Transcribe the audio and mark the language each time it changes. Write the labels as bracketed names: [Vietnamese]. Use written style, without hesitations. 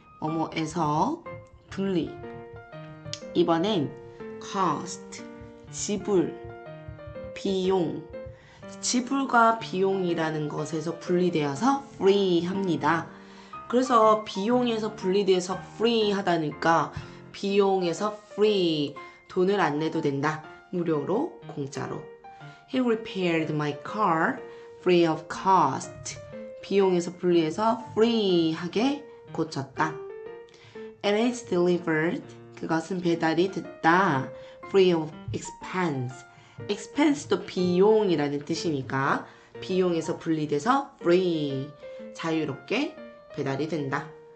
[Korean] 뭐뭐에서 분리. 이번엔 cost, 지불, 비용. 지불과 비용이라는 것에서 분리되어서 free 합니다. 그래서 비용에서 분리돼서 free 하다니까 비용에서 free, 돈을 안 내도 된다. 무료로, 공짜로. [English] He repaired my car free of cost. [Korean] 비용에서 분리해서 free하게 고쳤다. [English] It is delivered. [Korean] 그것은 배달이 됐다. [English] free of expense. [Korean] expense도 비용이라는 뜻이니까 비용에서 분리돼서 free, 자유롭게 배달이 된다.